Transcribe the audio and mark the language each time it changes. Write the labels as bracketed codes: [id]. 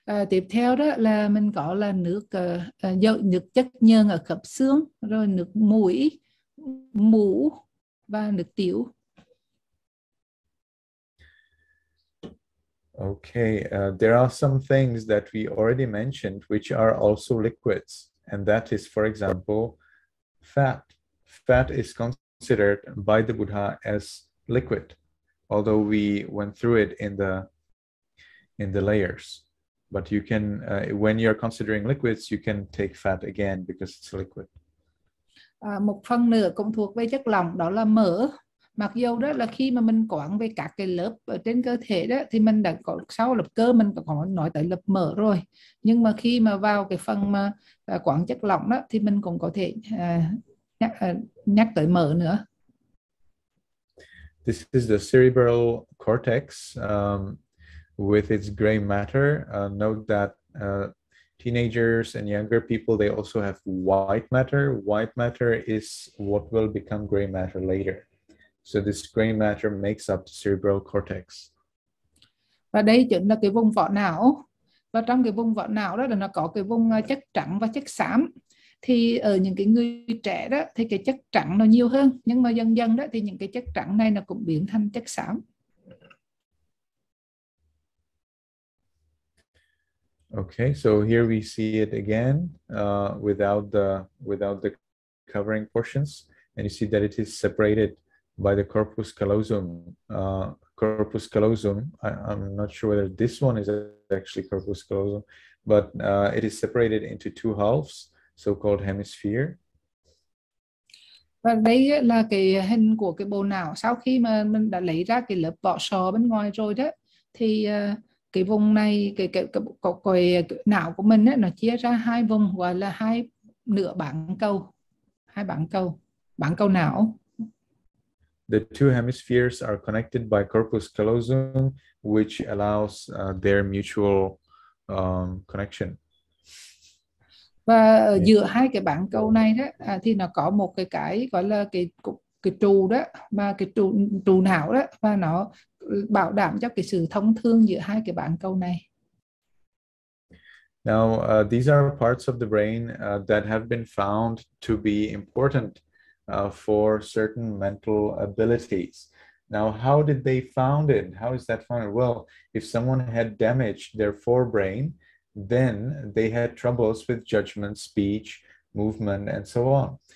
[vi] Tiếp theo đó là mình có là nước chất nhờn ở khớp xương, rồi nước mũi, mũ và nước tiểu. [en] Okay, there are some things that we already mentioned which are also liquids, and that is, for example, fat. Fat is considered by the Buddha as liquid, although we went through it in the layers. But you can, when you're considering liquids, you can take fat again because it's a liquid. [vi] Một phần nữa cũng thuộc về chất lỏng, đó là mỡ. Mặc dù đó là khi mà mình quán về các cái lớp ở trên cơ thể đó thì mình đã có sau lớp cơ mình có nói tới lớp mỡ rồi, nhưng mà khi mà vào cái phần mà quán chất lỏng đó thì mình cũng có thể nhắc tới mỡ nữa. [en] This is the cerebral cortex. with its gray matter. Note that teenagers and younger people, they also have white matter. White matter is what will become gray matter later. So this gray matter makes up the cerebral cortex. [vi] Và đây chính là cái vùng vỏ não. Và trong cái vùng vỏ não đó là nó có cái vùng chất trắng và chất xám. Thì ở những cái người trẻ đó thì cái chất trắng nó nhiều hơn, nhưng mà dần dần đó thì những cái chất trắng này nó cũng biến thành chất xám. [en] Okay, so here we see it again without the covering portions, and you see that it is separated by the corpus callosum. Corpus callosum, I'm not sure whether this one is actually corpus callosum, but it is separated into two halves, so-called hemisphere. [vi] Và đây là cái hình của cái bộ não sau khi mà mình đã lấy ra cái lớp vỏ sò bên ngoài rồi đó, thì cái vùng này, cái não của mình ấy, nó chia ra hai vùng gọi là hai nửa bán cầu, bán cầu não. [en] The two hemispheres are connected by corpus callosum, which allows their mutual connection. [vi] Và giữa hai cái bán cầu này đó thì nó có một cái gọi là cái trụ đó, và cái trụ não đó, và nó bảo đảm cho cái sự thông thương giữa hai cái bán cầu này. [en] Now, these are parts of the brain that have been found to be important for certain mental abilities. Now, how did they found it? How is that found? Well, if someone had damaged their forebrain, then they had troubles with judgment, speech, movement, and so on.